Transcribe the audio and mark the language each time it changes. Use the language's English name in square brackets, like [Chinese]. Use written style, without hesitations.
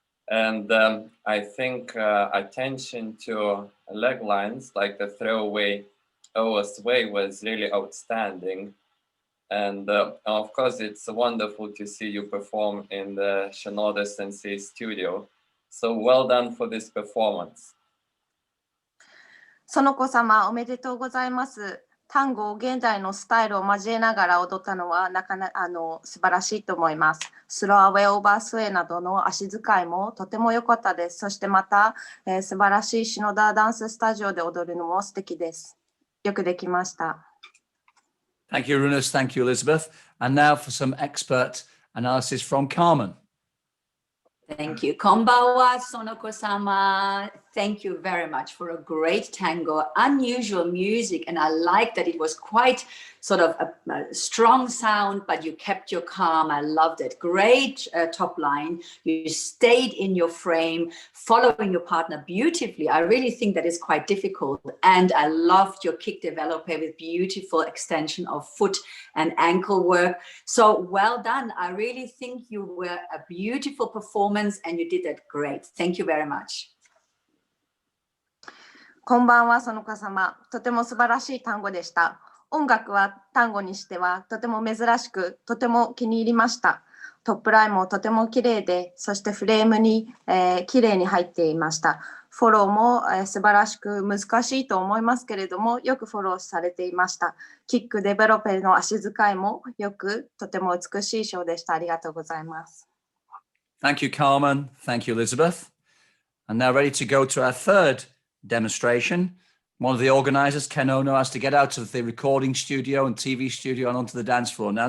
[English] And I think attention to leg lines, like the throwaway over sway, was really outstanding. And of course, it's wonderful to see you perform in the Shinoda Sensei studio. So well done for this performance. [Japanese] 園子様、おめでとうございます。タンゴを現代のスタイルを交えながら踊ったのはなかなか素晴らしいと思います。スローアウェイオーバースウェイなどの足使いもとても良かったです。そしてまた、素晴らしい篠田ダンススタジオで踊るのも素敵です。よくできました。 [English] Thank you, Runas. Thank you, Elizabeth. And now for some expert analysis from Carmen. Thank you. [Japanese] Konbanwa, [English] Sonoko-sama. Thank you very much for a great tango, unusual music, and I like that it was quite sort of a strong sound, but you kept your calm. I loved it. Great top line. You stayed in your frame, following your partner beautifully. I really think that is quite difficult, and I loved your kick developer with beautiful extension of foot and ankle work. So well done. I really think you were a beautiful performance, and you did that great. Thank you very much. [Japanese] こんばんは、園子様。とても素晴らしい単語でした。音楽は単語にしてはとても珍しく、とても気に入りました。トップラインもとても綺麗で、そしてフレームに、綺麗に入っていました。フォローも、素晴らしく難しいと思いますけれども、よくフォローされていました。キックデベロペの足使いもよく、とても美しいショーでした。ありがとうございます。 [English] Thank you, Carmen. Thank you, Elizabeth. And now ready to go to our third demonstration. One of the organizers, Ken Ono, has to get out of the recording studio and TV studio and onto the dance floor now.